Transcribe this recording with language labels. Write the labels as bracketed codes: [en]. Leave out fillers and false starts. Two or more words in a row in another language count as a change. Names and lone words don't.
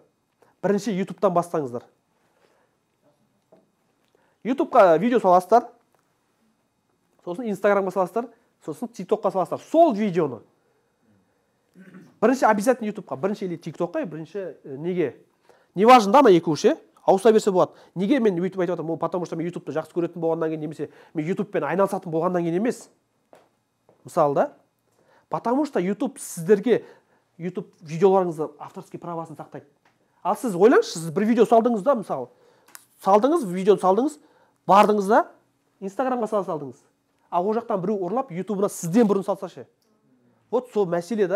[kk] Бірінші YouTube'дан бастаңыздар. YouTube'қа видео саласыздар, сосын Instagram'ға саласыздар, сосын TikTok'қа саласыздар. Сол видеоны. Бірінші обязательно YouTube'қа, бірінші или TikTok'қа, бірінші неге? [ru] Не важно, да, [kk] на екі ауыса берсе болады. Неге мен YouTube айтып жатырмын? [ru] Потому что [kk] мен YouTube'ды жақсы көретін болғаннан кейін, немесе мен YouTube'пен айналысатын болғаннан кейін емес. Мысалы, да? [ru] Потому что [kk] YouTube сіздерге YouTube видеоларыңызды авторский правасын сақтайды. Ал сіз ойлаңызшы, сіз бір видео салдыңыз да, мысалы, видеоны салдыңыз, бардыңыз да, Instagram'ға салдыңыз. А о жақтан біреу ұрлап, YouTube'ына сізден бұрын салсашы. Вот сол мәселе да.